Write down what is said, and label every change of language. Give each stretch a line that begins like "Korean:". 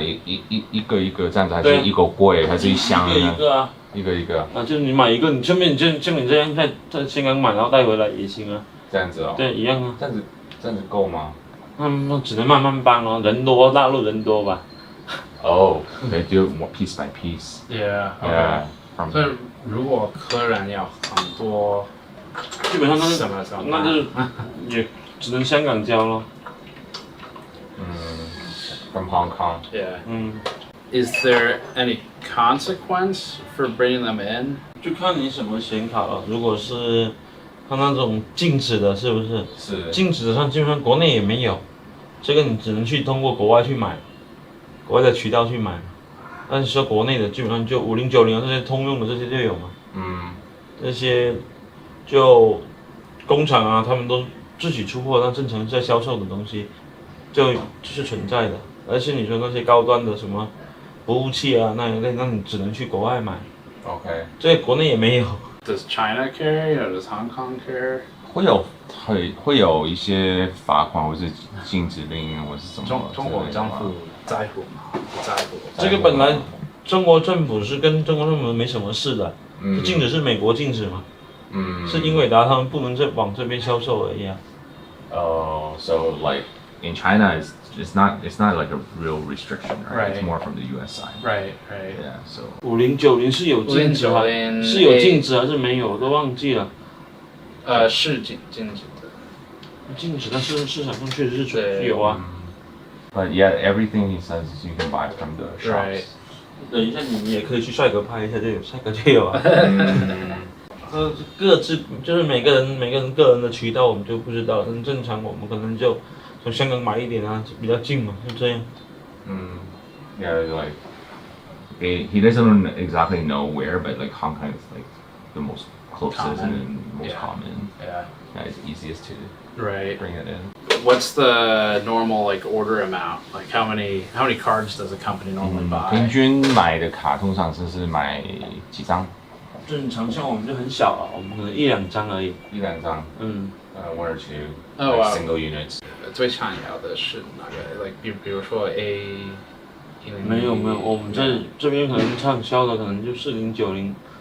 Chinese: 一个一个这样子，还是一个柜，还是一箱呢？一个啊。一个一个。啊，就是你买一个，你顺便像你这样在香港买，然后带回来也行啊。这样子哦。对，一样啊。这样子够吗？那只能慢慢搬哦，人多，大陆人多吧。
English: Oh, they do it piece by piece. Yeah. Yeah.
Chinese: 所以如果客人要很多，基本上都是什么？那就是也只能香港交咯。
English: From Hong Kong. Yeah. Is there any consequence for bringing them in?
Chinese: 就看你什么显卡了。如果是它那种静止的，是不是？是。静止的上基本上国内也没有，这个你只能去通过国外去买，国外的渠道去买。但是说国内的基本上就5090啊这些通用的这些就有嘛。这些就工厂啊，他们都自己出货，那正常在销售的东西就是存在的。而且你说那些高端的什么服务器啊那一类，那你只能去国外买。
English: OK。
Chinese: 这国内也没有。
English: Does China carry or does Hong Kong carry?
Chinese: 会有一些罚款或是禁止令或是什么？中国政府在乎吗？不在乎。这个本来中国政府是跟中国政府没什么事的，禁止是美国禁止嘛。是英伟达他们不能往这边销售而已啊。
English: So like in China it's not like a real restriction, right? It's more from the U.S. side. Right. Yeah. So
Chinese: 5090是有禁止啊，是有禁止还是没有？我都忘记了。是禁止的。禁止，但是市场上确实是有啊。
English: But yeah, everything he says you can buy from the shops.
Chinese: 等一下，你也可以去帅哥拍一下，就有帅哥就有啊。各自就是每个人个人的渠道我们就不知道，但正常我们可能就从香港买一点啊，比较近嘛，就这样。
English: Yeah, like he doesn't exactly know where, but like Hong Kong is like the most closest and most common. Yeah. It's easiest to bring it in. What's the normal like order amount? Like how many cards does a company normally buy?
Chinese: 平均买的卡通常是买几张？正常像我们就很小啊，我们可能1-2张而已。 1-2张。
English: 1 or 2 single units.
Chinese: 最常要的是哪个 ？Like 比如说 A。没有，我们这边可能畅销的可能就4090